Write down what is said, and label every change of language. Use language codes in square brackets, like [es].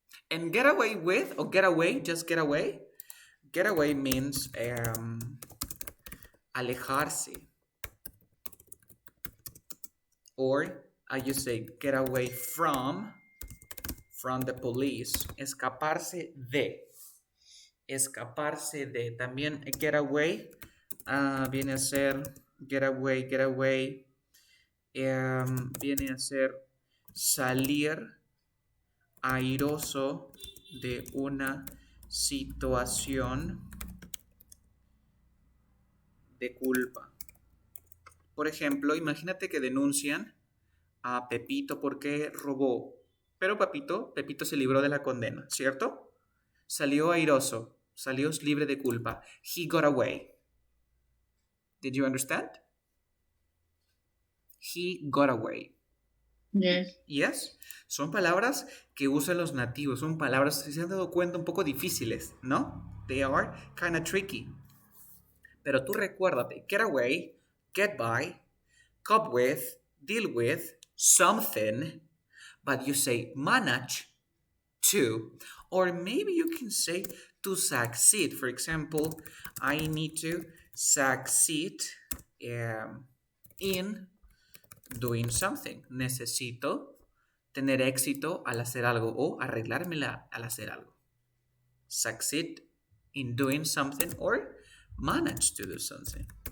[en] And get away with, or get away, just get away. Get away means alejarse. Or I just say get away from the police. [es] Escaparse de. Escaparse de. También get away viene a ser get away. Viene a ser salir airoso de una situación de culpa. Por ejemplo, imagínate que denuncian a Pepito porque robó. Pero Pepito se libró de la condena, ¿cierto? Salió airoso, salió libre de culpa. [en] He got away. Did you understand? He got away. Yes. Yes. [es] Son palabras que usan los nativos. Son palabras, si se han dado cuenta, un poco difíciles, ¿no? [en] They are kind of tricky. [es] Pero tú recuérdate, [en] get away, get by, cope with, deal with, something, but you say manage to, or maybe you can say to succeed. For example, I need to succeed in doing something. [es] Necesito tener éxito al hacer algo o arreglármela al hacer algo. [en] Succeed in doing something or manage to do something.